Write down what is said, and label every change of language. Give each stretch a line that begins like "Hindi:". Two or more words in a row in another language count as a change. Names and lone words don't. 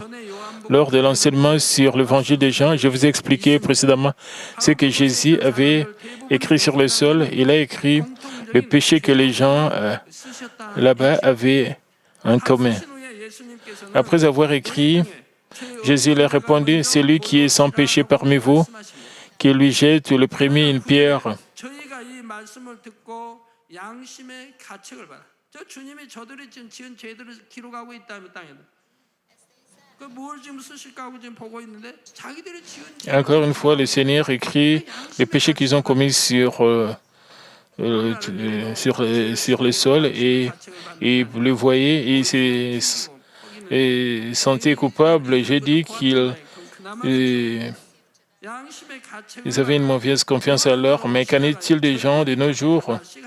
French: Lors de l'enseignement sur l'évangile de Jean, je vous ai expliqué précédemment ce que Jésus avait écrit sur le sol. Il a écrit le péché que les gens là-bas avaient en commun. Après avoir écrit, Jésus leur répondit, celui qui est sans péché parmi vous, qui lui jette le premier une pierre.
Korean: 저희가 이 말씀을 듣고 양심의 가책을 받아. 저 주님이 저들이 지금 지은 죄들을 기록하고 있다면 땅에는 그뭘 지금 쓰실까 하고 지금 보고 있는데 자기들이 지은 죄.
French: Encore une fois, le Seigneur écrit les péchés qu'ils ont commis sur le sol et vous le voyez, et se sentait coupable. J'ai dit qu'ils ils avaient une mauvaise confiance alors, mais qu'en est-il des gens de nos jours?